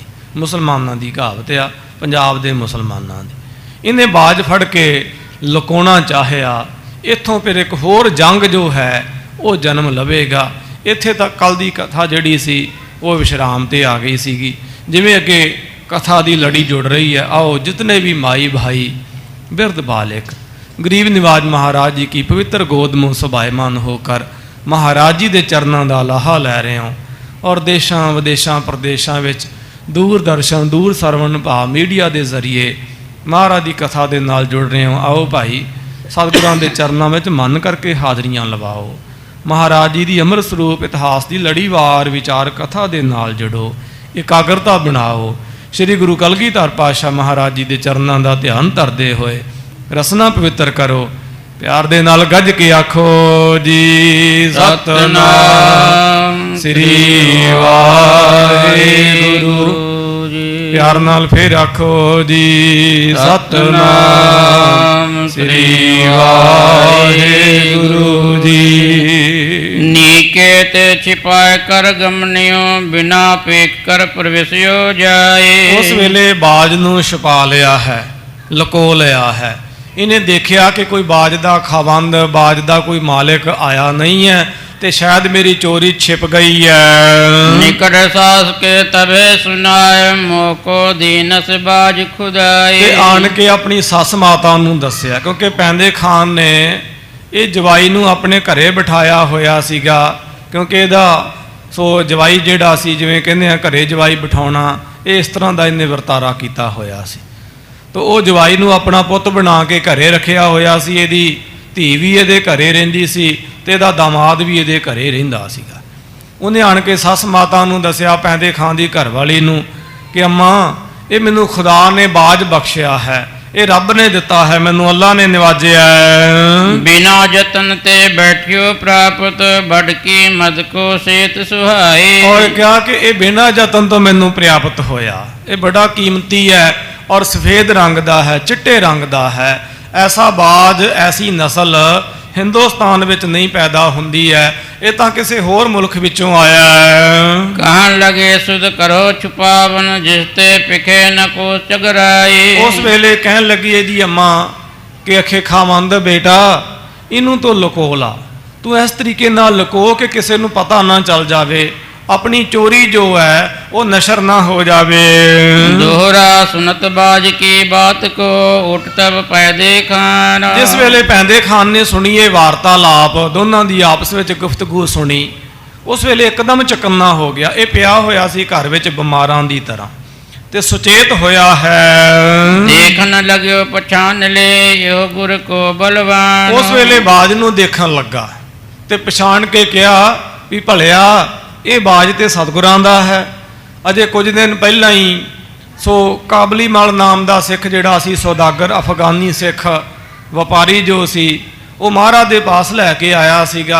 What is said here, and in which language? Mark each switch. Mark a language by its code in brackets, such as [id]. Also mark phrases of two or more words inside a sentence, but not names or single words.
[pa] ਮੁਸਲਮਾਨਾਂ ਦੀ ਕਹਾਵਤ ਆ, ਪੰਜਾਬ ਦੇ ਮੁਸਲਮਾਨਾਂ ਦੀ। ਇਹਨੇ ਬਾਜ ਫੜ ਕੇ ਲੁਕਾਉਣਾ ਚਾਹਿਆ। ਇੱਥੋਂ ਫਿਰ ਇੱਕ ਹੋਰ ਜੰਗ ਜੋ ਹੈ ਉਹ ਜਨਮ ਲਵੇਗਾ। ਇੱਥੇ ਤੱਕ ਕੱਲ ਦੀ ਕਥਾ ਜਿਹੜੀ ਸੀ ਉਹ ਵਿਸ਼ਰਾਮ 'ਤੇ ਆ ਗਈ ਸੀਗੀ। ਜਿਵੇਂ ਅੱਗੇ ਕਥਾ ਦੀ ਲੜੀ ਜੁੜ ਰਹੀ ਹੈ। [hi] आओ जितने भी माई भाई बिरध बालिक गरीब निवाज महाराज जी की पवित्र गोद में सुभायमान होकर महाराज जी के चरणों का लाहा लै रहे हो और देशों विदेशों प्रदेशों में दूरदर्शन दूर सरवण भाव मीडिया के जरिए महाराज की कथा के नाल जुड़ रहे हो। आओ भाई सतगुरां के चरणों में मन करके हाजरियां लवाओ। महाराज जी की अमृत स्वरूप इतिहास की लड़ीवार विचार कथा के नाल जुड़ो, एकाग्रता बनाओ। श्री गुरु कलगीधर पातशाह महाराज जी के चरणों का ध्यान धरते हुए रसना पवित्र करो। [pa] ਪਿਆਰ ਦੇ ਨਾਲ ਗੱਜ ਕੇ ਆਖੋ ਜੀ ਸਤਿਨਾਮ ਸ੍ਰੀ ਵਾਹਿਗੁਰੂ। ਪਿਆਰ ਨਾਲ ਫਿਰ ਆਖੋ ਜੀ ਸਤਿਨਾਮ ਸ੍ਰੀ ਵਾਹਿਗੁਰੂ ਜੀ। [bra] नीकेत छिपाए कर गमनियो बिना पेक कर प्रवेशियो जाए। [pa] ਉਸ ਵੇਲੇ ਬਾਜ ਨੂੰ ਛੁਪਾ ਲਿਆ ਹੈ, ਲੁਕੋ ਲਿਆ ਹੈ। [hi] इन्हें देखा कि कोई बाज का खाबंद बाज का कोई मालिक आया नहीं है ते शायद मेरी चोरी छिप गई है। [bra] निकट सास के तबे सुनाए मोको दीनस बाज खुदाए। [pa] ਤੇ ਆਣ ਕੇ ਆਪਣੀ ਸੱਸ ਮਾਤਾ ਨੂੰ ਦੱਸਿਆ ਕਿਉਂਕਿ ਪੈਂਦੇ ਖਾਨ ਨੇ ਇਹ ਜਵਾਈ ਨੂੰ ਆਪਣੇ ਘਰੇ ਬਿਠਾਇਆ ਹੋਇਆ ਸੀਗਾ ਕਿਉਂਕਿ ਇਹਦਾ ਸੋ ਜਵਾਈ ਜਿਹੜਾ ਸੀ ਜਿਵੇਂ ਕਹਿੰਦੇ ਆ ਘਰੇ ਜਵਾਈ ਬਿਠਾਉਣਾ ਇਹ ਇਸ ਤਰ੍ਹਾਂ ਦਾ ਇਹਨੇ ਵਰਤਾਰਾ ਕੀਤਾ ਹੋਇਆ ਸੀ। ਤਾਂ ਉਹ ਜਵਾਈ ਨੂੰ ਆਪਣਾ ਪੁੱਤ ਬਣਾ ਕੇ ਘਰੇ ਰੱਖਿਆ ਹੋਇਆ ਸੀ। ਇਹਦੀ ਧੀ ਵੀ ਇਹਦੇ ਘਰੇ ਰਹਿੰਦੀ ਸੀ ਤੇ ਇਹਦਾ ਦਾਮਾਦ ਵੀ ਇਹਦੇ ਘਰੇ ਰਹਿੰਦਾ ਸੀਗਾ। ਉਹਨੇ ਆਣ ਕੇ ਸੱਸ ਮਾਤਾ ਨੂੰ ਦੱਸਿਆ ਪੈਂਦੇ ਖਾਂ ਦੀ ਘਰਵਾਲੀ ਨੂੰ ਕਿ ਅੰਮਾ ਇਹ ਮੈਨੂੰ ਖੁਦਾ ਨੇ ਬਾਜ ਬਖ਼ਸ਼ਿਆ ਹੈ, ਇਹ ਰੱਬ ਨੇ ਦਿੱਤਾ ਹੈ, ਮੈਨੂੰ ਅੱਲਾ ਨੇ ਨਿਵਾਜਿਆ ਹੈ। [bra] बिना जतन ते बैठियो प्राप्त बड़की मद को सेत सुहाए। [pa] ਔਰ ਕਿਹਾ ਕਿ ਇਹ ਬਿਨਾਂ ਯਤਨ ਤੋਂ ਮੈਨੂੰ ਪ੍ਰਾਪਤ ਹੋਇਆ। ਇਹ ਬੜਾ ਕੀਮਤੀ ਹੈ ਔਰ ਸਫੇਦ ਰੰਗ ਦਾ ਹੈ, ਚਿੱਟੇ ਰੰਗ ਦਾ ਹੈ। ਐਸਾ ਬਾਜ, ਐਸੀ ਨਸਲ ਹਿੰਦੁਸਤਾਨ ਵਿੱਚ ਨਹੀਂ ਪੈਦਾ ਹੁੰਦੀ ਹੈ, ਇਹ ਤਾਂ ਕਿਸੇ ਹੋਰ ਮੁਲਕ ਵਿੱਚੋਂ ਆਇਆ ਹੈ। [bra] कहन लगे सुध करो छुपावन जिसते पिखे न को चगराए। [pa] ਉਸ ਵੇਲੇ ਕਹਿਣ ਲੱਗੀ ਇਹਦੀ ਅੰਮਾ ਕਿ ਅਖੇ ਖਾਮੰਦ ਬੇਟਾ, ਇਹਨੂੰ ਤੋਂ ਲੁਕੋ ਲਾ, ਤੂੰ ਇਸ ਤਰੀਕੇ ਨਾਲ ਲੁਕੋ ਕਿ ਕਿਸੇ ਨੂੰ ਪਤਾ ਨਾ ਚੱਲ ਜਾਵੇ, ਆਪਣੀ ਚੋਰੀ ਜੋ ਹੈ ਉਹ ਨਸ਼ਰ ਨਾ ਹੋ ਜਾਵੇ। [bra] दोहरा सुनत बाज की बात को उठ तब पैदे खान। [pa] ਜਿਸ ਵੇਲੇ ਪੈਂਦੇ ਖਾਨ ਨੇ ਸੁਣੀ ਇਹ ਵਾਰਤਾਲਾਪ, ਦੋਨਾਂ ਦੀ ਆਪਸ ਵਿੱਚ ਗੁਫ਼ਤਗੂ ਸੁਣੀ, ਉਸ ਵੇਲੇ ਇੱਕਦਮ ਚਕੰਨਾ ਹੋ ਗਿਆ। ਇਹ ਪਿਆ ਹੋਇਆ ਸੀ ਘਰ ਵਿੱਚ ਬਿਮਾਰਾਂ ਦੀ ਤਰ੍ਹਾਂ ਤੇ ਸੁਚੇਤ ਹੋਇਆ ਹੈ। [bra] देखन लग्यो पछान ले यो गुर को बलवान। [pa] ਉਸ ਵੇਲੇ ਬਾਜ ਨੂੰ ਦੇਖਣ ਲੱਗਾ ਤੇ ਪਛਾਣ ਕੇ ਕਿਹਾ ਵੀ ਭਲਿਆ ਇਹ ਬਾਜ ਤੇ ਸਤਿਗੁਰਾਂ ਦਾ ਹੈ। ਅਜੇ ਕੁਝ ਦਿਨ ਪਹਿਲਾਂ ਹੀ ਸੋ ਕਾਬਲੀ ਮਲ ਨਾਮ ਦਾ ਸਿੱਖ ਜਿਹੜਾ ਸੀ, ਸੌਦਾਗਰ ਅਫਗਾਨੀ ਸਿੱਖ ਵਪਾਰੀ ਜੋ ਸੀ, ਉਹ ਮਹਾਰਾਜ ਦੇ ਪਾਸ ਲੈ ਕੇ ਆਇਆ ਸੀਗਾ।